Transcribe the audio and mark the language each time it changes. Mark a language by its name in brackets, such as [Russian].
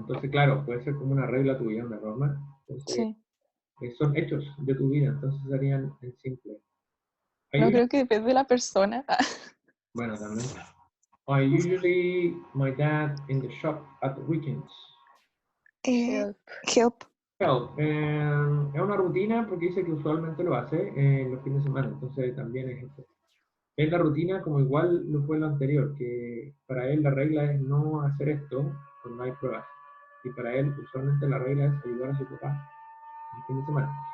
[Spanish] Entonces, claro, puede ser como una regla tuya, una norma. Entonces, sí. son hechos de tu vida, entonces serían en simple. [English] I [Spanish] No, [English] usually, [Spanish] creo que depende de la persona. bueno, también. [English] I usually my dad in the shop at the weekends. Help. Help. [Spanish] Well, es una rutina porque dice que usualmente lo hace los fines de semana, entonces también es esto. Es la rutina como igual lo fue lo anterior, que para él la regla es no hacer esto cuando hay pruebas. Y para él usualmente la regla es ayudar a su papá el fin de semana.